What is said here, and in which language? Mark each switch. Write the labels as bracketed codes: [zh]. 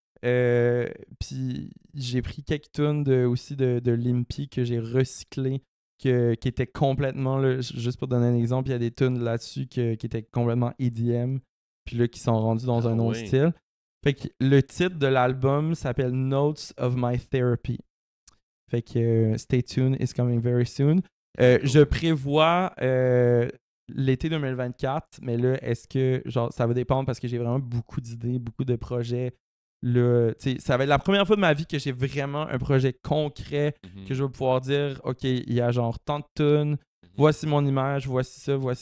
[fr] Puis j'ai pris quelques tunes aussi de l'Impy que j'ai recyclé, qui étaient complètement, là, juste pour donner un exemple, il y a des tunes là-dessus qui étaient complètement EDM, puis là, qui sont rendus dans un autre style. Fait que le titre de l'album s'appelle Notes of My Therapy. Fait que [en] stay tuned, it's coming very soon. [fr] Je prévois l'été 2024, mais là, est-ce que, genre, ça va dépendre parce que j'ai vraiment beaucoup d'idées, beaucoup de projets. Là, ça va être la première fois de ma vie que j'ai vraiment un projet concret, que je vais pouvoir dire, OK, il y a genre tant de tunes, voici mon image, voici ça.